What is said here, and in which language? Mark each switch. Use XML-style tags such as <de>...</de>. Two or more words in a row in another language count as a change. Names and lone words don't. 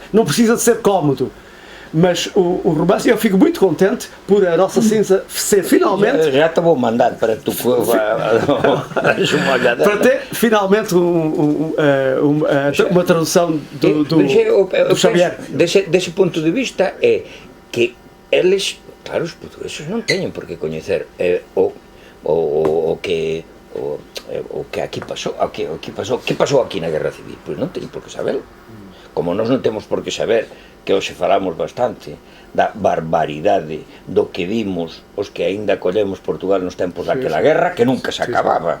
<pt>Não precisa de ser cómodo. Mas o romance, eu fico muito contente por A Nossa Cinza ser finalmente... Já te vou mandar para tu para ter finalmente uma tradução do Xavier. Desse ponto de vista é que eles,</pt> <gl>claro, os portugueses non teñen por que coñecer o que aquí pasou, que pasou aquí na Guerra Civil, pois non teñen por que saberlo. Como nós non temos por que saber que hoxe falamos bastante da barbaridade do que vimos os que aínda collemos Portugal nos tempos daquela guerra que nunca se acababa.</gl>